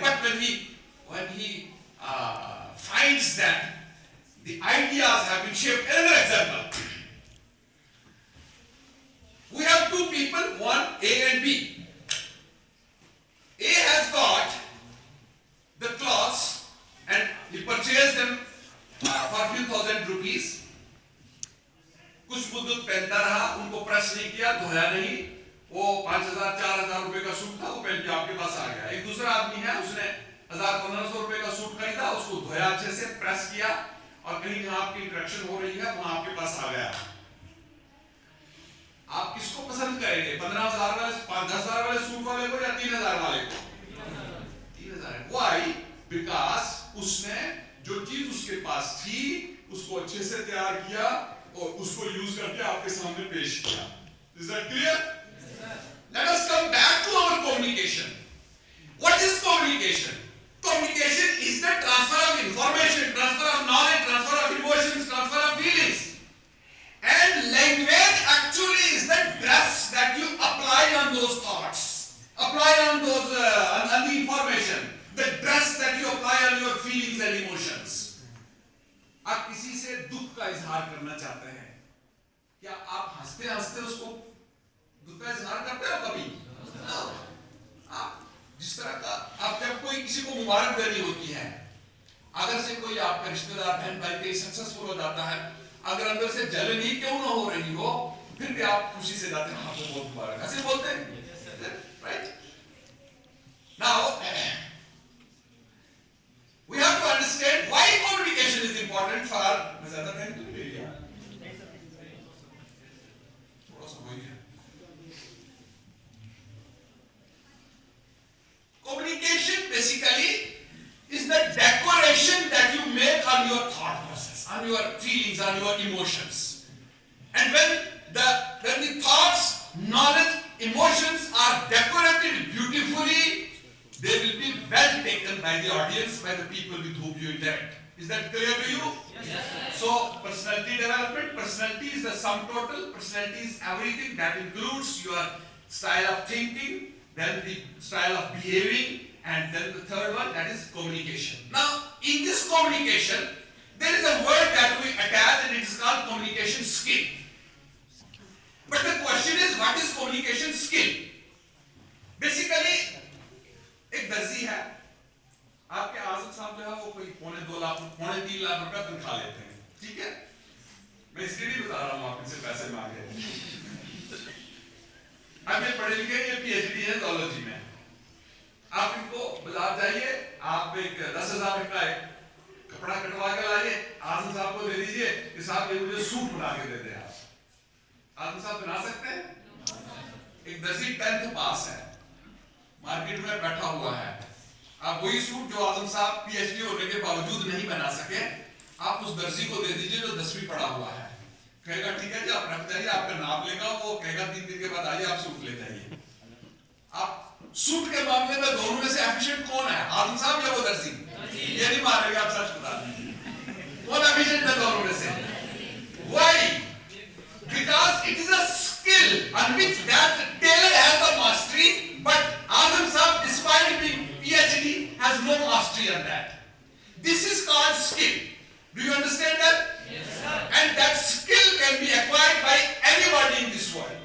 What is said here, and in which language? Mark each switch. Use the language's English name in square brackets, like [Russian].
[English] But when he finds that the ideas have been shaped. Another example. We have two people, one A and B. A has got the clothes and he purchased them for few thousand rupees. [Hindi] कुछ मुद्दत पहनता रहा, उनको press नहीं किया, धोया नहीं, वो 5,000 4,000 रुपए का सूट था, वो पहन के आपके पास आ गया। एक दूसरा आदमी है, उसने 1,000-1,500 रुपए का सूट खरीदा, उसको धोया अच्छे से, प्रेस किया और कहीं जहां आपकी इंटरेक्शन हो रही है वहां आपके पास आ गया। आप किसको पसंद करेंगे? 15,000 वाले, 10,000 वाले सूट वाले को या 3,000 वाले को? [English] 3,000। Why? Because [Hindi] उसने जो चीज उसके पास थी उसको अच्छे से तैयार किया और उसको यूज करके आपके सामने पेश किया। [English] Is that clear? Let us come back to our communication. What is communication? Communication is the transfer of information, transfer of knowledge, transfer of emotions, transfer of feelings. And language actually is the dress that you apply on those thoughts, apply on those on the information, the dress that you apply on your feelings and emotions. [Hindi] आप किसी से दुख का इजहार करना चाहते हैं, क्या आप हंसते हंसते उसको दुख का इजहार करते हो कभी? आप जिस तरह का आप जब कोई किसी को मुबारक देनी होती है अगर से कोई आपका रिश्तेदार बहन भाई कहीं सक्सेसफुल हो जाता है, अगर अंदर से जलन ही क्यों ना हो रही हो, फिर भी आप खुशी से जाते हैं, आपको बहुत मुबारक, ऐसे बोलते हैं, right? [English] Now we have to understand why communication is important for [Hindi] ज्यादा टाइम तो ले लिया, थोड़ा सा वही है। [English] Communication basically is the decoration that you make on your thought process, on your feelings, on your emotions. And when the thoughts, knowledge, emotions are decorated beautifully, they will be well taken by the audience, by the people with whom you interact. Is that clear to you? Yes. So, personality development, personality is the sum total, personality is everything that includes your style of thinking, then the style of behaving, and then the third one, that is communication. Now, in this communication, there is a word that we attach and it is called communication skill. But the question is, what is communication skill? Basically, [Hindi] एक दर्जी है, आपके आज़म साहब जो है वो कोई पौने 3 लाख रुपया तनख्वाह लेते हैं, ठीक है? मैं इसलिए नहीं बता रहा हूँ आप इनसे पैसे मांगे। अब ये पढ़े लिखे, ये PhD है zoology में। आप इनको बाजार जाइए, आप एक 10,000 का एक कपड़ा कटवा के लाइए, आज़म साहब को दे दीजिए कि साहब ये मुझे सूट बना के दे दे आप। आज़म साहब बना सकते हैं? एक दर्जी 10th पास है, मार्केट में बैठा हुआ है, आप वही सूट जो आज़म साहब PhD होने के बावजूद नहीं बना सके, आप उस दर्जी को दे दीजिए जो 10वीं पढ़ा हुआ है, कहेगा ठीक है जी आप रख जाइए, आपका नाप लेगा, वो कहेगा 3 दिन के बाद आइए आप सूट ले जाइए। आप सूट के मामले में दोनों में से एफिशिएंट कौन है, आज़म साहब या वो दर्जी? ये नहीं मारेंगे, आप सच बता दीजिए कौन एफिशिएंट है दोनों में से? [English] Why? Because it is a skill on which that tailor has the mastery, but Azam Sahab, despite being PhD, has no mastery on that. This is called skill. Do you understand that? Yes, sir. And that skill can be acquired by anybody in this world.